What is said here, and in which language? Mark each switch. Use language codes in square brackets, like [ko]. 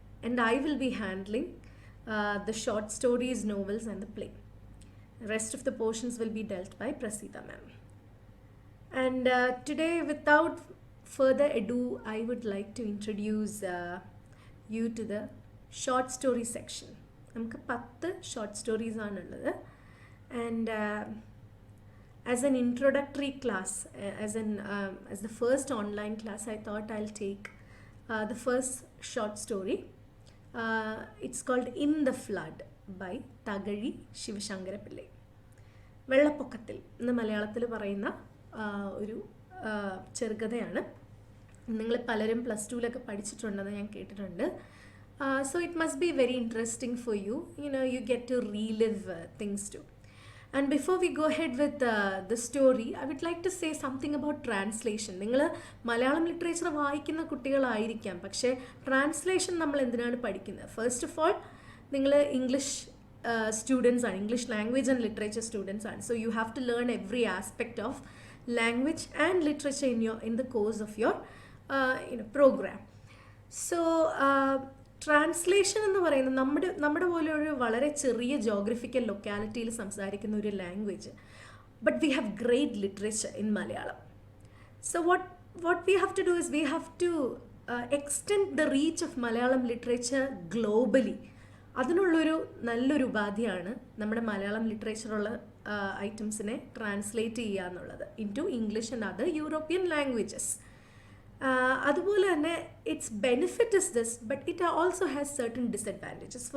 [en] And I will be handling the short stories, novels, and the play. The rest of the portions will be dealt by Prasida ma'am. And today, without further ado, I would like to introduce you to the short story section. [ml] നമുക്ക് 10 [en] short stories [ml] ആണുള്ളത്. [en] And as an introductory class, as the first online class, I thought I'll take the first short story. It's called In the Flood by Tagari Shivashankara Pillai. [ml] വെള്ളപ്പൊക്കത്തിൽ എന്ന് മലയാളത്തിൽ പറയുന്ന ഒരു ചെറുകഥയാണ്. നിങ്ങൾ പലരും plus ടുവിലൊക്കെ പഠിച്ചിട്ടുണ്ടെന്ന് ഞാൻ കേട്ടിട്ടുണ്ട്. [en] So it must be very interesting for you. You get to relive things too. And before we go ahead with the story, I would like to say something about translation. [ml] നിങ്ങൾ Malayalam literature വായിക്കുന്ന കുട്ടികളായിരിക്കാം, പക്ഷേ translation നമ്മൾ എന്തിനാണ് പഠിക്കുന്നത്? [en] first of all [ml] നിങ്ങൾ English [en] students are English language and literature students are, so you have to learn every aspect of language and literature in the course of your program. [ml] So translation എന്ന് പറയുന്നത് നമ്മുടെ പോലെ ഒരു വളരെ ചെറിയ geographical ലൊക്കാലിറ്റിയിൽ സംസാരിക്കുന്ന ഒരു language, [en] But we have great literature in Malayalam. So what we have to do is we have to extend the reach of Malayalam literature globally. [ml] അതിനുള്ളൊരു നല്ലൊരു ഉപാധിയാണ് നമ്മുടെ മലയാളം ലിറ്ററേച്ചറുള്ള ഐറ്റംസിനെ ട്രാൻസ്ലേറ്റ് ചെയ്യുക എന്നുള്ളത് [en] Into English and other European languages. [ml] അതുപോലെ തന്നെ [en] Its benefit is this, but it also has certain disadvantages.